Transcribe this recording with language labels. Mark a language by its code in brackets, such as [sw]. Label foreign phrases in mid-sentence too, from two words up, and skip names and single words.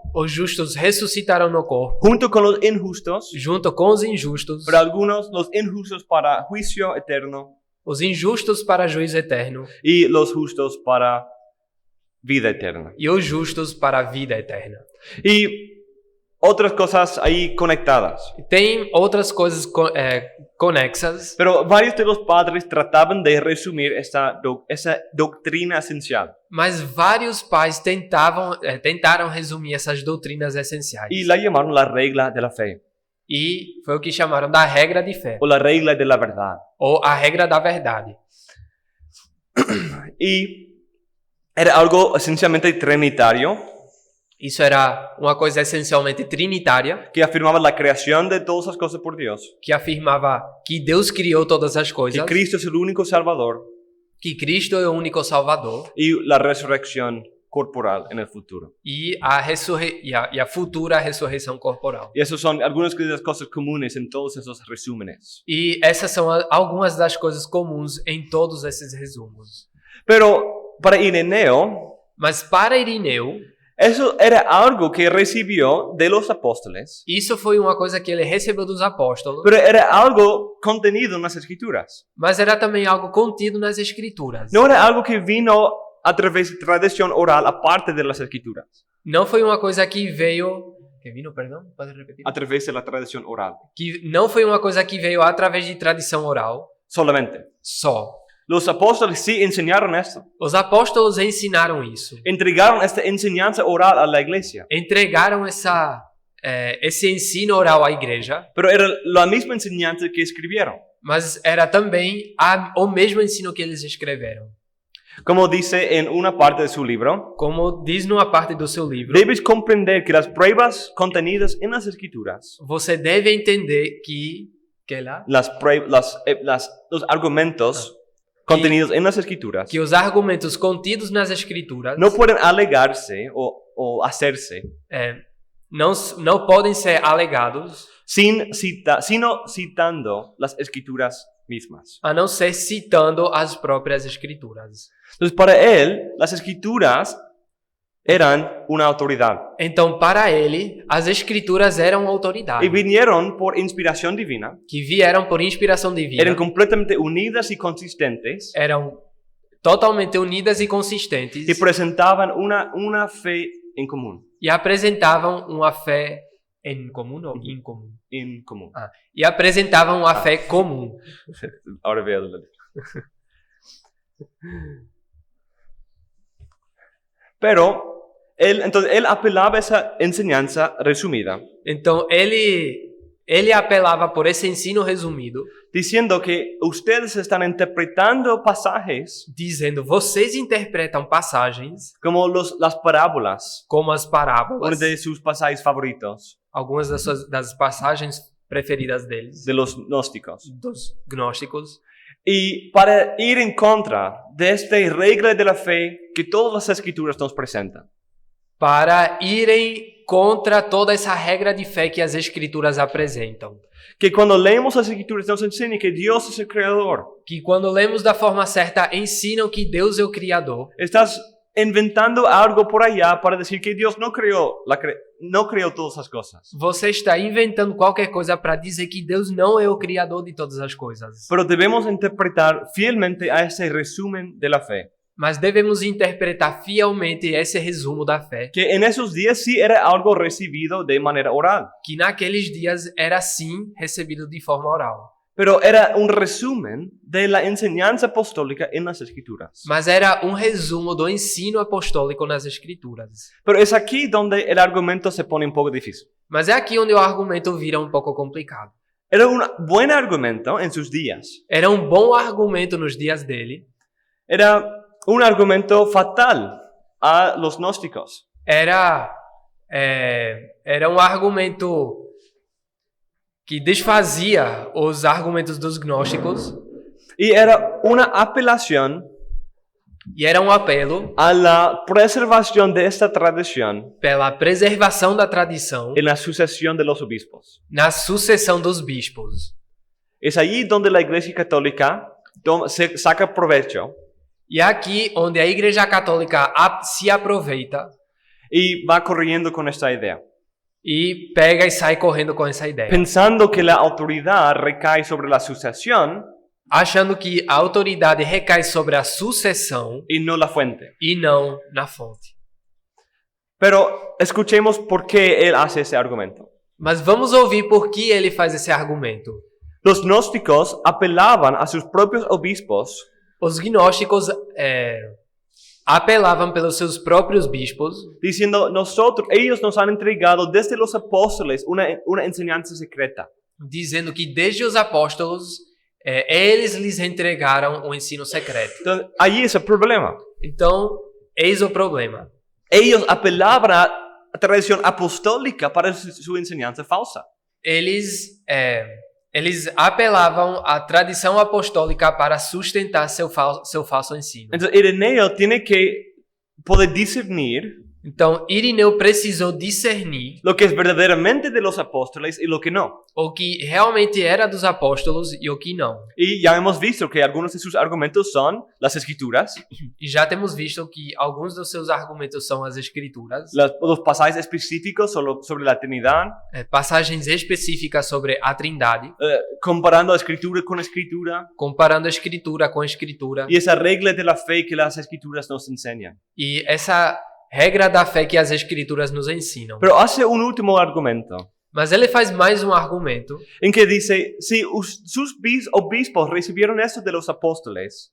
[pt] Os justos ressuscitarão no corpo, [es] junto con los injustos, [pt] junto com os injustos, [es] pero algunos los injustos para juicio eterno [pt] os injustos para juízo eterno [es] y los justos para vida eterna. [pt] e os justos para a vida eterna. [es] Y otras cosas ahí conectadas. [pt] Tem outras coisas conexas, [es] Pero varios de los padres trataban de resumir esa doctrina esencial. [pt] mas vários pais tentaram resumir essas doutrinas essenciais. [es] Y la llamaron la regla de la fe [pt] E foi o que chamaram da regra de fé, [es] o la regla de la verdad. [pt] ou a regra da verdade. [es] Y era algo esencialmente trinitario [pt] Isso era uma coisa essencialmente trinitária, [es] que afirmaba la creación de todas las cosas por Dios, [pt] que afirmava que Deus criou todas as coisas, [es] que Cristo es el único Salvador [pt] que Cristo é o único Salvador [es] y la resurrección corporal en el futuro. [pt] e a futura ressurreição corporal. [es] Y esas son algunas de las cosas comunes en todos esos resúmenes. [pt] E essas são algumas das coisas comuns em todos esses resumos. [es] Pero para Ireneo, [pt] Mas para Irineu, [es] eso era algo que recibió de los apóstoles, [pt] isso foi uma coisa que ele recebeu dos apóstolos, [es] pero era algo contenido en las escrituras. [pt] mas era também algo contido nas escrituras. [es] No era algo que vino a través de tradición oral aparte de las escrituras, [pt] Não foi uma coisa que veio... [es] Que vino, [pt] perdão? Pode repetir? [es] a través de la tradición oral [pt] Que não foi uma coisa que veio através de tradição oral [es] solamente. [pt] só. [es] Los apóstoles sí enseñaron esto, [pt] Os apóstolos ensinaram isso. [es] entregaron esta enseñanza oral a la iglesia, [pt] Entregaram esse ensino oral à igreja, [es] pero era la misma enseñanza que escribieron. [pt] mas era também o mesmo ensino que eles escreveram. [es] Como dice en una parte de su libro, [pt] Como diz numa parte do seu livro, [es] debes comprender que las pruebas contenidas en las escrituras, [pt] você deve entender que lá, [es] los argumentos contenidos en las escrituras [pt] que os argumentos contidos nas escrituras [es] no pueden alegarse o hacerse [pt] não podem ser alegados [es] sino citando las escrituras mismas. [pt] a não ser citando as próprias escrituras. [es] Entonces, para él, las escrituras eran una autoridad [pt] Então, para ele, as escrituras eram autoridade, [es] y vinieron por inspiración divina, [pt] que vieram por inspiração divina, [es] eran completamente unidas y consistentes [pt] eram totalmente unidas e consistentes [es] y presentaban una fe en común. [pt] e apresentavam uma fé em comum ou incomum? [es] En común. [pt] E apresentavam uma fé comum. [es] Ahora veo la letra. Pero entonces él apelaba a esa enseñanza resumida, [pt] Então, ele apelava por esse ensino resumido, [es] diciendo que ustedes están interpretando pasajes [pt] dizendo: vocês interpretam passagens [es] como las parábolas, [pt] como as [es] una [pt] parábolas, [es] de sus pasajes favoritos, [pt] algumas das passagens preferidas deles, [es] de los gnósticos. [pt] dos gnósticos, [es] Y para ir en contra de esta regla de la fe que todas las escrituras nos presentan, [pt] para irem contra toda essa regra de fé que as escrituras apresentam. [es] que cuando leemos las escrituras nos enseña que Dios es el creador. [pt] Que quando lemos da forma certa, ensinam que Deus é o Criador. [es] Estás inventando algo por allá para decir que Dios no creó todas las cosas. [pt] Você está inventando qualquer coisa para dizer que Deus não é o Criador de todas as coisas. [es] Pero debemos interpretar fielmente a ese resumen de la fe. [pt] Mas devemos interpretar fielmente esse resumo da fé, [es] Que en esos días sí era algo recibido de manera oral, [pt] que naqueles dias era sim recebido de forma oral. [es] pero era un resumen de la enseñanza apostólica en las escrituras. [pt] Mas era resumo do ensino apostólico nas escrituras. [es] Pero es aquí donde el argumento se pone un poco difícil. [pt] Mas é aqui onde o argumento vira pouco complicado. [es] Era un buen argumento en sus días. [pt] Era bom argumento nos dias dele. [es] Era un argumento fatal a los gnósticos. [pt] Era argumento que desfazia os argumentos dos gnósticos [es] Y era una apelación [pt] e era apelo [es] a la preservación de esta tradición [pt] pela preservação da tradição [es] en la sucesión de los obispos. [pt] na sucessão dos bispos. [es] Es allí donde la Iglesia Católica se saca provecho [pt] E é aqui onde a Igreja Católica se aproveita [es] y va corriendo con esta idea, [pt] e pega e sai correndo com essa ideia, [es] pensando que la autoridad recae sobre la sucesión [pt] achando que a autoridade recai sobre a sucessão [es] y no la fuente. [pt] e não na fonte. [es] Pero escuchemos por qué él hace ese argumento. [pt] Mas vamos ouvir por que ele faz esse argumento. [es] Los gnósticos apelaban a sus propios obispos [pt] Os gnósticos apelavam pelos seus próprios bispos, [es] diciendo, ellos nos han entregado desde los apóstoles una enseñanza secreta. [pt] dizendo que desde os apóstolos eles lhes entregaram o ensino secreto. [es] Entonces, allí es el problema. [pt] Então, eis o problema. [es] Ellos apelaban a la tradición apostólica para su enseñanza falsa. [pt] Eles apelavam à tradição apostólica para sustentar seu falso ensino. [es] Entonces Ireneo tiene que poder discernir [pt] Então, Irineu precisou discernir [es] lo que es verdaderamente de los apóstoles y lo que no. [pt] o que realmente era dos apóstolos e o que não. [es] Y ya hemos visto que algunos de sus argumentos son las escrituras, [pt] E já temos visto que alguns dos seus argumentos são as escrituras, [es] los pasajes específicos sobre la Trinidad, [pt] passagens específicas sobre a Trindade, [es] comparando escritura con escritura, [pt] comparando a escritura com a escritura, [es] y esa regla de la fe que las escrituras nos enseñan. [pt] e essa regra da fé que as escrituras nos ensinam. [es] Pero hace un último argumento, [pt] Mas ele faz mais argumento, [es] en que dice, si sus obispos recibieron esto de los apóstoles,